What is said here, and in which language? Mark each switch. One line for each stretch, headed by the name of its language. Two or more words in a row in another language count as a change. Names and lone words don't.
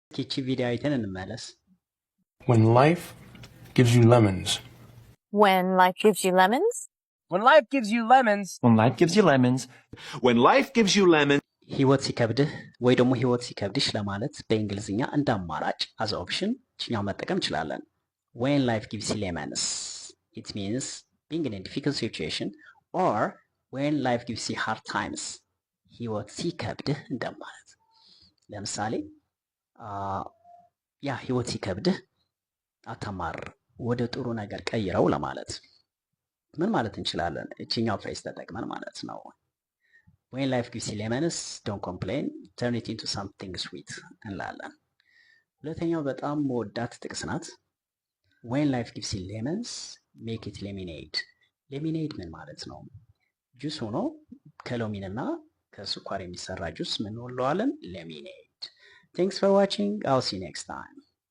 Amharic: ይቺ ቪዲዮ አይተን እንመለስ።
English: When life gives you lemons. When life gives you lemons? When life gives you lemons. When life gives you lemons. When life gives you lemons.
Amharic: ህይወት ሲከብድህ ወይ ደግሞ ህይወት ሲከብድሽ ለማለት በእንግሊዝኛ እንደ አማራጭ
English: as option
Amharic: ችኛው መጠቀም እንችላለን።
English: When life gives you lemons, it means being in a difficult situation, or when life gives you hard times,
Amharic: ህይወት ሲከብድህ እንደማለት። ለምሳሌ ያ ህይወት ሲከብድህ አታማር፣ ወደ ጥሩ ነገር ቀይረው ለማለት ምን ማለት እንችላለን? እቺኛው ፍሬዝ ተጠቅመን ማለት ነው።
English: When life gives you lemons, don't complain, turn it into something sweet
Amharic: እንላለን። ሁለተኛው በጣም መወዳት ጥቅስ ናት።
English: When life gives you lemons, make it lemonade.
Amharic: lemonade ምን ማለት ነው? ጁስ ሆኖ ከሎሚንና ከስኳር የሚሰራ ጁስ ምን እንለዋለን?
English: lemonade. Thanks for watching. I'll see you next time.